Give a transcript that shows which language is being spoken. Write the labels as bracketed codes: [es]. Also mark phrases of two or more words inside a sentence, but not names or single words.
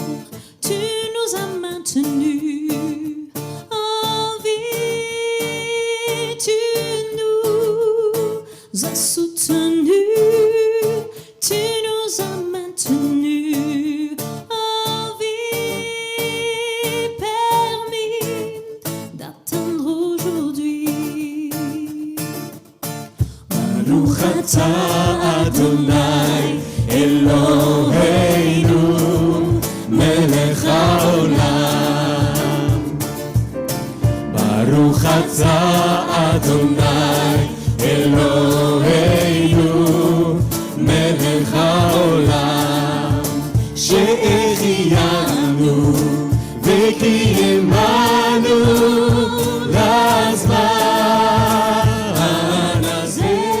[fr] Tu nous as maintenus en vie, tu nous as soutenus, tu nous as maintenus en vie, permis d'atteindre aujourd'hui. [he] ברוך אתה אדוני אלוהינו מלך העולם. ברוך אתה אדוני אלוהינו מלך העולם שהחיינו וקיימנו לזמן הזה